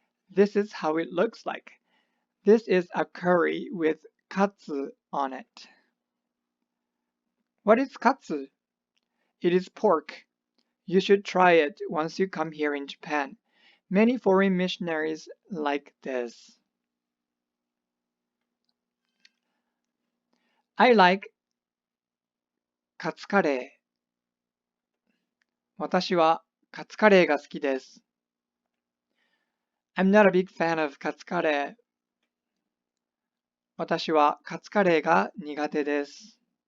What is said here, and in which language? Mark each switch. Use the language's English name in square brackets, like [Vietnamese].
[English] This is how it looks like. This is a curry with katsu on it. What is katsu? It is pork. You should try it once you come here in Japan. Many foreign missionaries like this. I like カツカレー。 [Japanese] 私はカツカレーが好きです。 [English] I'm not a big fan of カツカレー。 [Japanese] 私はカツカレーが苦手です。